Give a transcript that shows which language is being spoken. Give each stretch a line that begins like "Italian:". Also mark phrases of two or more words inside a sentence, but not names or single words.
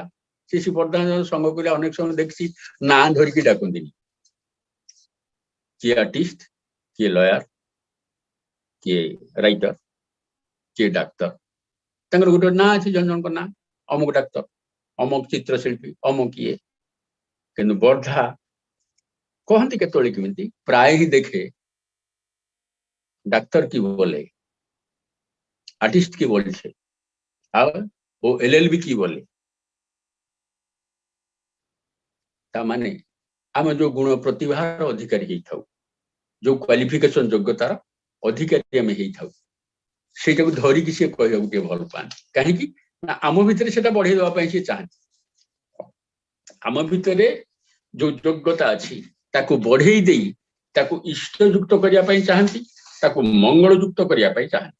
Odia: ଶ୍ରୀ ବର୍ଦାଙ୍କ ସଙ୍ଗ କଲେ ଅନେକ ସମୟ ଦେଖିଛି ନାଁ ଧରିକି ଡାକନ୍ତିନି, କିଏ ଆର୍ଟିଷ୍ଟ, କିଏ ଲୟାର, କିଏ ରାଇଟର, କିଏ ଡାକ୍ତର, ତାଙ୍କର ଗୋଟେ ନାଁ ଅଛି, ଜଣ ଜଣଙ୍କ ନାଁ, ଅମୁକ ଡାକ୍ତର, ଅମୁକ ଚିତ୍ରଶିଳ୍ପୀ, ଅମୁକ ଇଏ। କିନ୍ତୁ ବର୍ଧା କହନ୍ତି କେତେବେଳେ କେମିତି, ପ୍ରାୟ ହିଁ ଦେଖେ
Bangla: ডাক্তার কি বলে, আর্টিস্ট কি বলছে, আর ও এলএলবি কি বলে।
Odia: ତା ମାନେ ଆମେ ଯୋଉ ଗୁଣ ପ୍ରତିଭାର ଅଧିକାରୀ ହେଇଥାଉ, ଯୋଉ କ୍ୱାଲିଫିକେସନ ଯୋଗ୍ୟତାର ଅଧିକାରୀ ଆମେ ହେଇଥାଉ, ସେଇଟାକୁ ଧରିକି ସିଏ କହିବାକୁ ଟିକେ ଭଲ ପାଆନ୍ତି। କାହିଁକି ନା ଆମ ଭିତରେ ସେଟା ବଢେଇ ଦେବା ପାଇଁ ସିଏ ଚାହାନ୍ତି। ଆମ ଭିତରେ ଯୋଉ ଯୋଗ୍ୟତା ଅଛି ତାକୁ ବଢେଇ ଦେଇ ତାକୁ ଇଷ୍ଟଯୁକ୍ତ କରିବା ପାଇଁ ଚାହାନ୍ତି, ତାକୁ ମଙ୍ଗଳଯୁକ୍ତ କରିବା ପାଇଁ ଚାହାନ୍ତି।